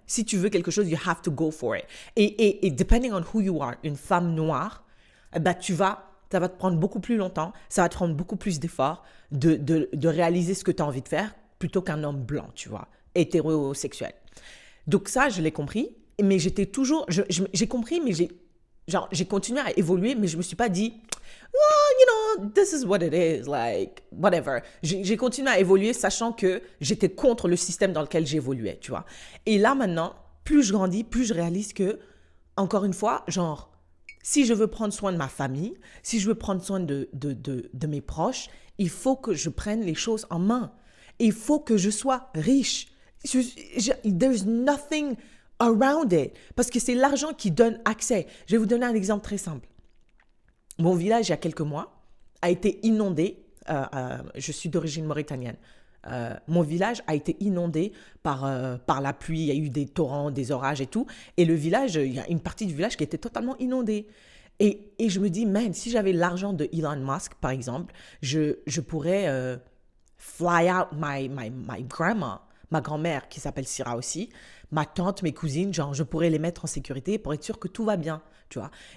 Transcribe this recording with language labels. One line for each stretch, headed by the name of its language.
French: Si tu veux quelque chose,
English: you have to go for it.
French: Et
English: depending on who you are,
French: une femme noire, ça va te prendre beaucoup plus longtemps, ça va te prendre beaucoup plus d'efforts de réaliser ce que tu as envie de faire plutôt qu'un homme blanc, tu vois, hétérosexuel. Donc ça, je l'ai compris, mais j'étais toujours, j'ai compris, mais j'ai continué à évoluer, mais je me suis pas dit,
English: this is what it is, like, whatever.
French: J'ai continué à évoluer sachant que j'étais contre le système dans lequel j'évoluais, tu vois. Et là, maintenant, plus je grandis, plus je réalise que, encore une fois, genre, si je veux prendre soin de ma famille, si je veux prendre soin de mes proches, il faut que je prenne les choses en main. Il faut que je sois riche.
English: There's nothing around it.
French: Parce que c'est l'argent qui donne accès. Je vais vous donner un exemple très simple. Mon village, il y a quelques mois, a été inondé. Je suis d'origine mauritanienne. Mon village a été inondé par la pluie. Il y a eu des torrents, des orages et tout. Et le village, il y a une partie du village qui était totalement inondée. Et je me dis, man, si j'avais l'argent de Elon Musk, par exemple, je pourrais
English: fly out my grandma,
French: ma grand-mère qui s'appelle Syrah aussi, ma tante, mes cousines, genre je pourrais les mettre en sécurité pour être sûr que tout va bien, tu vois.